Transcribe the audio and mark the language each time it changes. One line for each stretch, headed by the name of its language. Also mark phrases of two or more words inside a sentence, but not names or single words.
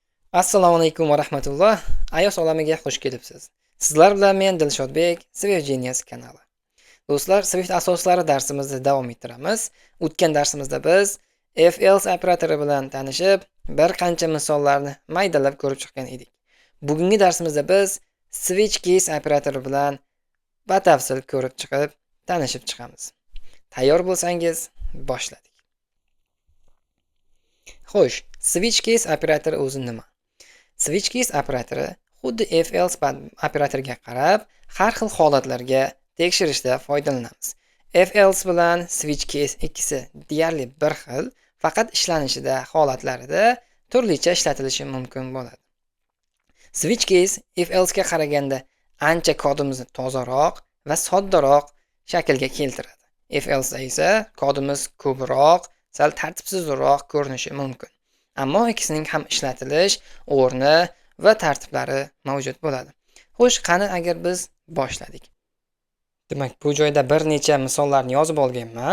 Uzbek: Assalomu alaykum va rahmatulloh. iOS olamiga xush kelibsiz. Sizlar bilan men Dilshodbek, Swift Genius kanali. Do'stlar, Swift asoslari darsimizni davom ettiramiz. O'tgan darsimizda biz if-else operatori bilan tanishib, bir qancha misollarni maydalab ko'rib chiqqan edik. Bugungi darsimizda biz
English: switch case
Uzbek: operatori bilan batafsil ko'rib chiqib, tanishib chiqamiz. Tayyor bo'lsangiz, boshladik. Xo'sh,
English: switch case
Uzbek: operatori o'zi nima?
English: Switch case
Uzbek: operatori xuddi if-else operatoriga qarab, har xil holatlarga tekshirishda foydalanamiz. If-else bilan
English: switch case
Uzbek: ikkisi deyarli bir xil, faqat ishlanishida, holatlarida turlicha ishlatilishi mumkin bo'ladi.
English: Switch case
Uzbek: if-else ga qaraganda ancha kodimizni tozaroq va soddaroq shaklga keltiradi. If-else esa kodimiz ko'proq, sal tartibsizroq ko'rinishi mumkin. Ammo ikkisining ham ishlatilish o'rni va tartiblari mavjud bo'ladi. Xo'sh, qani agar biz boshladik. Demak, bu joyda bir necha misollarni yozib olganman.